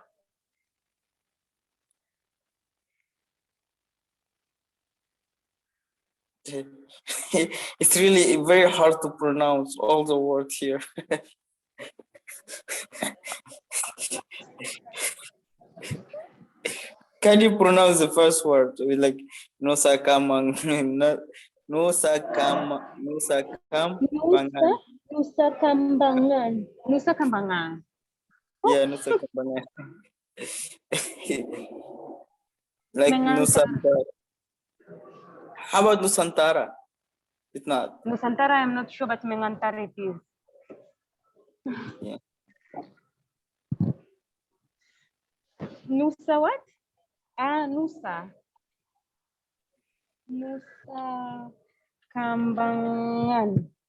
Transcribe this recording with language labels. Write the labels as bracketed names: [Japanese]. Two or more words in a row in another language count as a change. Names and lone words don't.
[English] It's really very hard to pronounce all the words here. Can you pronounce the first word with like Nusa Kamang? Nusa Kambangan. Nusa Kambangan. Nusa Kambangan. Yeah, Nusa Kambangan. Like Mengantar. Nusantara. How about Nusantara? It's not. Nusantara, I'm not sure, but Mengantar it is. Yeah. Nusa what? Ah, Nusa. Nusa Kambangan.